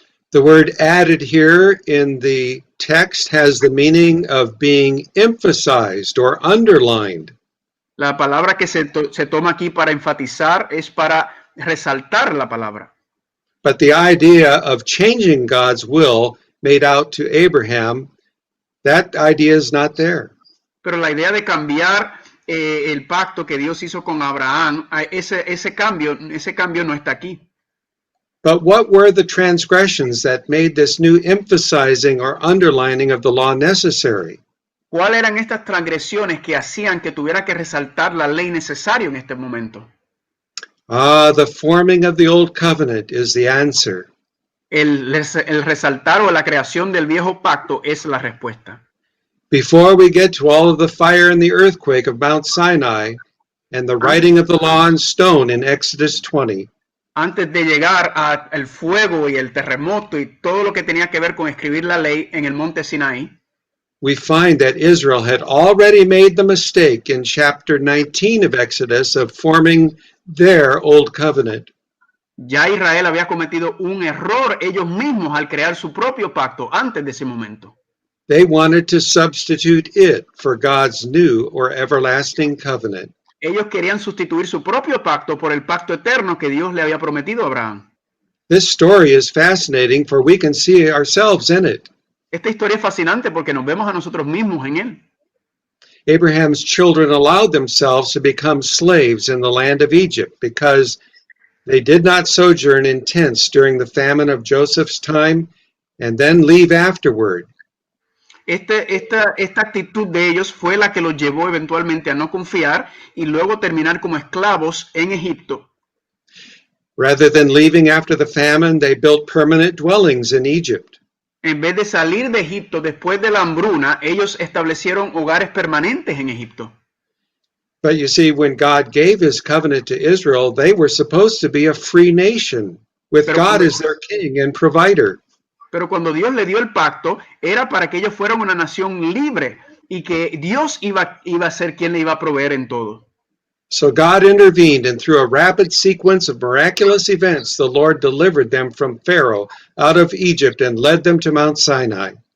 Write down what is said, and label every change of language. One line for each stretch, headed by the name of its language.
English: The word added here in the text has the meaning of being emphasized or underlined.
Spanish: La palabra que se toma aquí para enfatizar es para resaltar la palabra.
English: But the idea of changing God's will made out to Abraham, that idea is not there.
Spanish: Pero la idea de cambiar el pacto que Dios hizo con Abraham, ese cambio no está aquí.
English: But what were the transgressions that made this new emphasizing or underlining of the law necessary?
Spanish: ¿Cuáles eran estas transgresiones que hacían que tuviera que resaltar la ley necesaria en este momento?
English: The forming of the old covenant is the answer.
Spanish: El resaltar o la creación del viejo pacto es la respuesta.
English: Before we get to all of the fire and the earthquake of Mount Sinai and the writing of the law on stone in Exodus 20,
Spanish: antes de llegar al fuego y el terremoto y todo lo que tenía que ver con escribir la ley en el monte Sinaí,
English: we find that Israel had already made the mistake in chapter 19 of Exodus of forming their old covenant.
Spanish: Ya Israel había cometido un error ellos mismos al crear su propio pacto antes de ese momento.
English: They wanted to substitute it for God's new or everlasting covenant.
Spanish: Ellos querían sustituir su propio pacto por el pacto eterno que Dios le había prometido a Abraham.
English: This story is fascinating, for we can see ourselves in it.
Spanish: Esta historia es fascinante porque nos vemos a nosotros mismos en él.
English: Abraham's children allowed themselves to become slaves in the land of Egypt because they did not sojourn in tents during the famine of Joseph's time and then leave afterward.
Spanish: Esta actitud de ellos fue la que los llevó eventualmente a no confiar y luego terminar como esclavos en Egipto.
English: Rather than leaving after the famine, they built permanent dwellings in Egypt.
Spanish: En vez de salir de Egipto después de la hambruna, ellos establecieron hogares permanentes en Egipto.
English: But you see, when God gave his covenant to Israel, they were supposed to be a free nation with God as their king and provider.
Spanish: Pero cuando Dios le dio el pacto, era para que ellos fueran una nación libre y que Dios iba a ser quien le iba a proveer en todo.
English: So God intervened, and through a rapid sequence of miraculous events, the Lord delivered them from Pharaoh out of Egypt and led them to Mount Sinai.